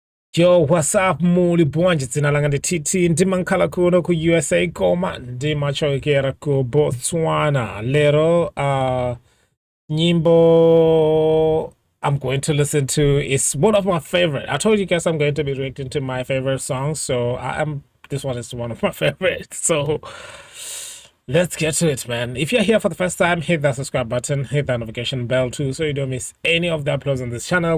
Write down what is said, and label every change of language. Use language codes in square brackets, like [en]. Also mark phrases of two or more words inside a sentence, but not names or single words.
[en] Yo, what's up, [ny] muli bwanje dzina langa ndi TT ndimankhala kuno ku USA koma ndimachokera ku Botswana. Lero nyimbo [en] I'm going to listen to is one of my favorite. I told you guys I'm going to be reacting to my favorite songs, so this one is one of my favorites. So let's get to it, man. If you're here for the first time, hit that subscribe button, hit that notification bell too, so you don't miss any of the uploads on this channel.